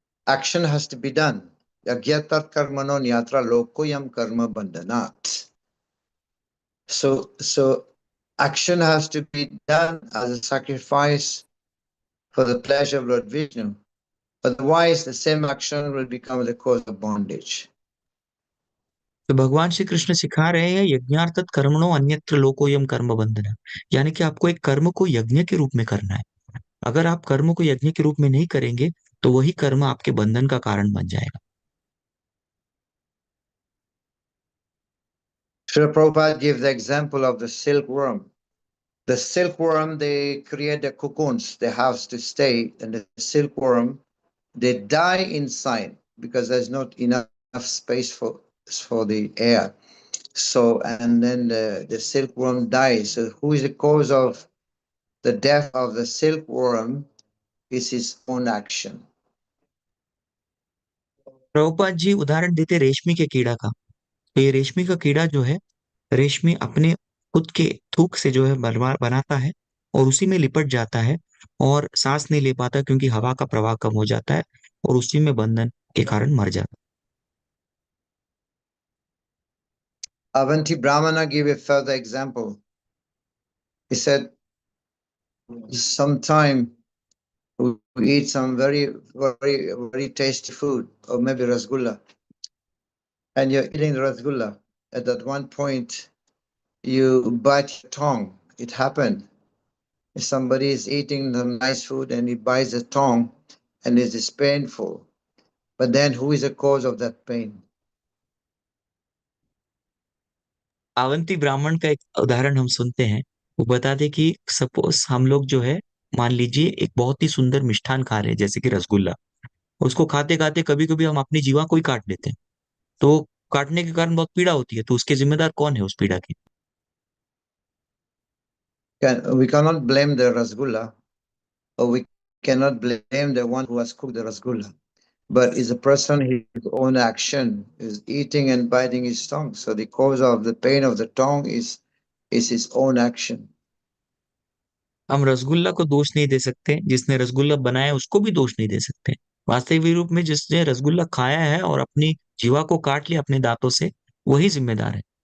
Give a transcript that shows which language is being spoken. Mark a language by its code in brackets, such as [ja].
[en] Action has to be done. [sa] Yagyatat karmano nyatra lokoyam karma bandhanat. [en] So action has to be done as a sacrifice for the pleasure of Lord Vishnu. Otherwise, the same action will become the cause of bondage. [hi] तो भगवान श्री कृष्ण सिखा रहे हैं [sa] यज्ञार्थत कर्मणो अन्यत्र लोकोयम कर्म बंधना, [hi] यानी कि आपको एक कर्म को यज्ञ के रूप में करना है। अगर आप कर्म को यज्ञ के रूप में नहीं करेंगे, तो वही कर्म आपके बंधन का कारण बन जाएगा। [en] Srila Prabhupada gives the example of the silkworm. The silkworm, they create the cocoons, they have to stay, and the silkworm, they die inside because there's not enough space for the air. So, and then the silkworm dies. So who is the cause of the death of the silkworm is his own action. [hi] Prabhupada ji उदाहरण देते रेशमी के कीड़ा का। तो ये रेशमी का कीड़ा जो है, रेशमी अपने खुद के थूक से जो है बनाता है और उसी में लिपट जाता है और सांस नहीं ले पाता क्योंकि हवा का प्रवाह कम हो जाता है और उसी में बंधन के कारण मर जाता है। [en] Avanti Brahmana gave a further example. He said, sometime we eat some very, very, very tasty food, or maybe rasgulla, and you're eating the rasgulla. At that one point, you bite your tongue. It happened. If somebody is eating some nice food and he bites the tongue, and it is painful. But then who is the cause of that pain? [hi] Avanti ब्राह्मण का एक उदाहरण हम सुनते हैं। वो बताते कि सपोज हम लोग जो है, मान लीजिए एक बहुत ही सुंदर मिष्ठान खा रहे हैं जैसे कि रसगुल्ला, उसको खाते खाते कभी कभी हम अपनी जीवा को ही काट लेते हैं, तो काटने के कारण बहुत पीड़ा होती है, तो उसके जिम्मेदार कौन है उस पीड़ा की? [en] We cannot blame the rasgulla, or we cannot blame the one who has cooked the rasgulla. But it's a person, his own action is eating and biting his tongue. So the cause of the pain of the tongue is his own action. [hi] हम रसगुल्ला को दोष नहीं दे सकते, जिसने रसगुल्ला बनाया उसको भी दोष नहीं दे सकते। वास्तविक रूप में जिसने रसगुल्ला खाया है और अपनी जीवा को काट लिया अपने दांतों से, वही जिम्मेदार है।